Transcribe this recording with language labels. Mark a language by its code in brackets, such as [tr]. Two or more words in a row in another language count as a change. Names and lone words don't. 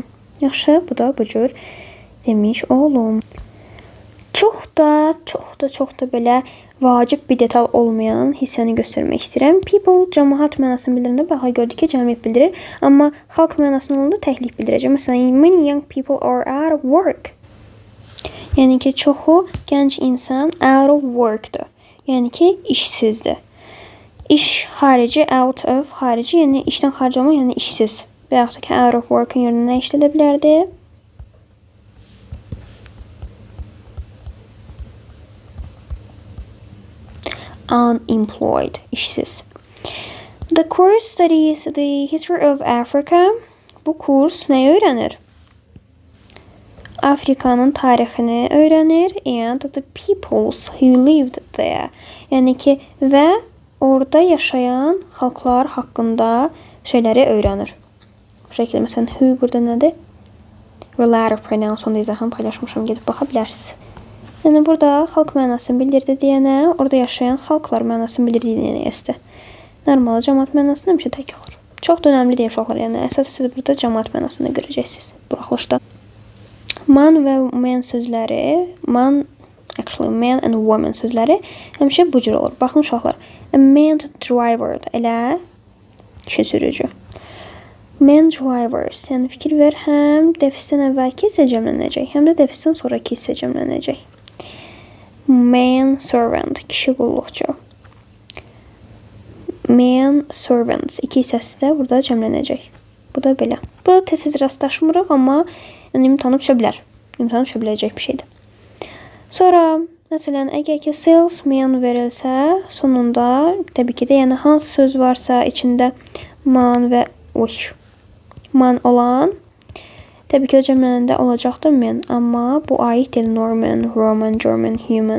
[az] Yaxşı, bu da bu cür demiş olum. Çox da belə vacib bir detal olmayan hissəni göstərmək istəyirəm. People cəmaət mənasını bildirəndə baxa gördük ki, cəmiyyət bildirir. Amma xalq mənasını olanda təklik bildirəcək. Məsələn, [en] many young people are out of work. [az] Yəni ki, çoxu gənc insan [en] out of work-dur. [az] Yəni ki, işsizdir. İş xarici, [en] out of [az] xarici, yəni işdən xaric olmaq, yəni işsiz. Və yaxud da ki, [en] out of work-ın [az] yerinə nə işlədə bilərdi? Unemployed, işsiz. [en] The course studies the history of Africa. [az] Bu kurs nə öyrənir? Afrikanın tarixini öyrənir [en] and the peoples who lived there. [az] Yəni ki, və orada yaşayan xalqlar haqqında şeyləri öyrənir. Bu şəkildə, məsələn, who burada nədir? [en] Relative pronoun [az] sonda izahını paylaşmışam, gedib baxa bilərsiniz. Yəni burada xalq mənasını bildirdi deyənə, orada yaşayan xalqlar mənasını bildirdi deyənə əsdə. Normal cəmaət mənasını həmişə tək olur. Çox da önəmli deyil uşaqlar, yəni əsas burada cəmaət mənasını görəcəksiniz buraxılışda. Man və men sözləri, [en] man and woman [az] sözləri həmişə bu cür olur. Baxın uşaqlar, [en] a man driver [az] elə kişi sürücü. [en] Men drivers, [az] yəni fikir ver, həm defisdən əvvəlki hissə cəmlənəcək, həm də defisdən sonraki hissə cəmlənəcək. [en] Man servant, [az] kişi qulluqçu. [en] Man servants, [az] iki hissəsi də burada cəmlənəcək. Bu da belə. Bu tez-tez rastlaşmırıq, amma imtahanı düşə bilər. İmtahanı düşə biləcək bir şeydir. Sonra, məsələn, əgər ki salesman verilsə, sonunda təbii ki də, yəni hansı söz varsa içində man və man olan, təbii ki o cəmlənəndə olacaqdır men, amma bu aid deyil Norman, Roman, German, human.